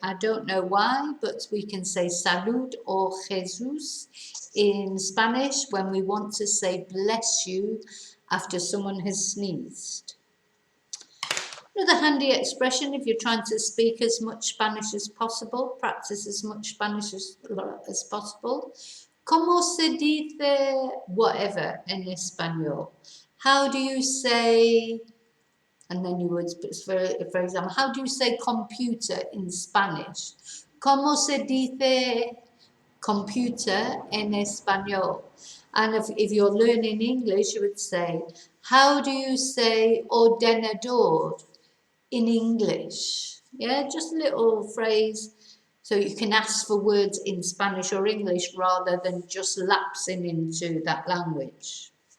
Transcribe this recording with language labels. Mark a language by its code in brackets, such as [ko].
[en] I don't know why, but we can say salud or Jesus in Spanish when we want to say bless you after someone has sneezed. Another handy expression if you're trying to speak as much Spanish as possible, practice as much Spanish as possible. [es] ¿Cómo se dice whatever en español? [en] How do you say, and then you would, for example, how do you say computer in Spanish? [es] ¿Cómo se dice computer en español? [en] And if you're learning English, you would say, how do you say ordenador in English? Yeah, just a little phrase So you can ask for words in Spanish or English rather than just lapsing into that language.